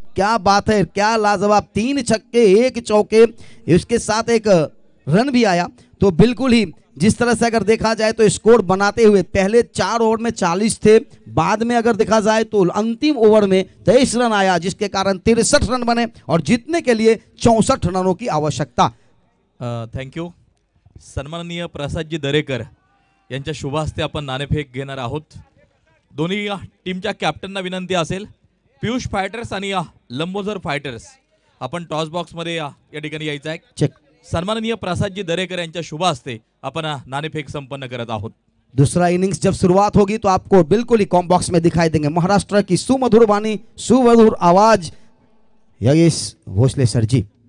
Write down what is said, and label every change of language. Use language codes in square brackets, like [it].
[hi] क्या बात है, क्या लाजवाब, 3 छक्के 1 चौके, इसके साथ एक रन भी आया। तो बिल्कुल ही जिस तरह से अगर देखा जाए तो स्कोर बनाते हुए पहले 4 ओवर में 40 थे, बाद में अगर देखा जाए तो अंतिम ओवर में 23 रन आया, जिसके कारण 63 रन बने और जीतने के लिए 64 रनों की आवश्यकता। [en] Thank you. [mr] सन्माननीय प्रसादजी दरेकर यांच्या शुभ हस्ते आपण नाणेफेक घेणार आहोत। दोन्ही टीमच्या कॅप्टनना विनंती असेल, पियुष फायटर्स आणि लंबोदर फायटर्स, आपण टॉस बॉक्समध्ये या ठिकाणी यायचं आहे। [en] Check. [mr] सन्माननीय प्रसादजी दरेकर यांच्या शुभ हस्ते आपण नाणेफेक संपन्न करत आहोत। [hi] दूसरा इनिंग्स जब शुरुआत होगी तो आपको बिल्कुल ही कॉम बॉक्स में दिखाई देंगे महाराष्ट्र की सुमधुर वाणी, सुमधुर आवाज योगेश भोसले सर जी।